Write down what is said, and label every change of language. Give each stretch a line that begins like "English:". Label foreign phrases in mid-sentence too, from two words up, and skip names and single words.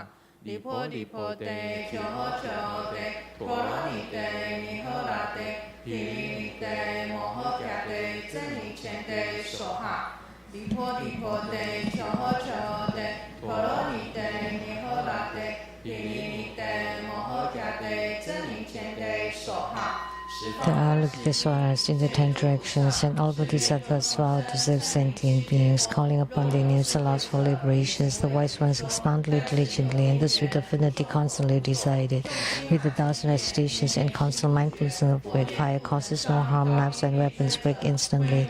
Sanskrit: Li po te, choho cho te, tolo ni te, ni he la te, pi li ni te, mo he kya te, zhen ning qian te, so ha. Li po te, choho cho te, tolo ni te, ni he la te, pi li ni te, mo he kya te, zhen ning qian te, so ha.
English: The Avalokitesvaras in the 10 directions and all Bodhisattvas vow to serve sentient beings, calling upon their names allows for liberations. The wise ones expoundly diligently, and thus with affinity constantly decided. With the 1,000 recitations and constant mindfulness of it, fire causes no harm, knives and weapons break instantly.